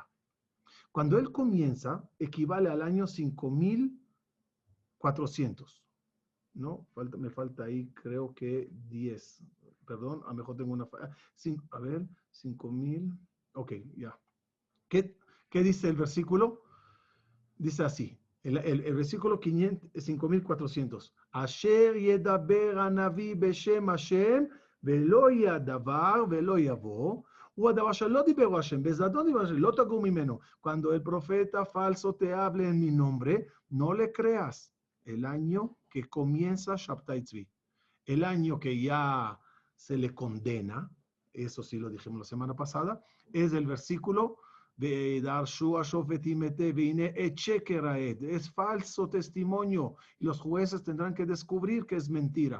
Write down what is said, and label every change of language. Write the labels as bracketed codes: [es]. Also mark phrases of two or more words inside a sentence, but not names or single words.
[es] Cuando él comienza, equivale al año 5400. ¿No? Me falta ahí, creo que 10. Perdón, a lo mejor tengo una falla. A ver, 5000. Ok, ya. ¿Qué dice el versículo? Dice así, el versículo 5400. [he] אשר ידבר הנביא בשם השם ולא יהיה הדבר ולא יבוא הוא הדבר אשר לא דברו השם בזדון דברו השם לא תגור ממנו. [es] Cuando el profeta falso te hable en mi nombre, no le creas. El año que comienza Shabtai Tzvi, el año que ya se le condena, eso sí lo dijimos la semana pasada, es el versículo de [he] ודרשו השופטים היטב והנה עד שקר, [es] es falso testimonio, y los jueces tendrán que descubrir que es mentira.